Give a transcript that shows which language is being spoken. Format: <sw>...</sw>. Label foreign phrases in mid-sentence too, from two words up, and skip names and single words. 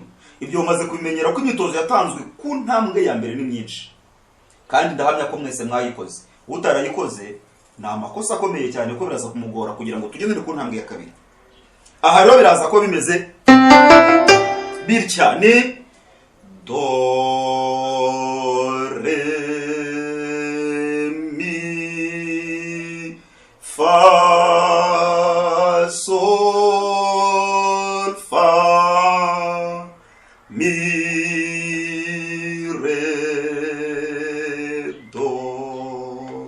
<rw>Ibyo umaze kubimenyera ko imyitozo yatanzwe ku ntambwe ya mbere ni myinshi, kandi ndahamya ko mwese mwayikoze. Utarayikoze ni amakosa akomeye cyane, ko biraza kumugora kugira ngo tugendere ku ntambwe ya kabiri. Aha rero biraza ko bimeze bitya, ni do re mi fa sol fa mi re do.</rw>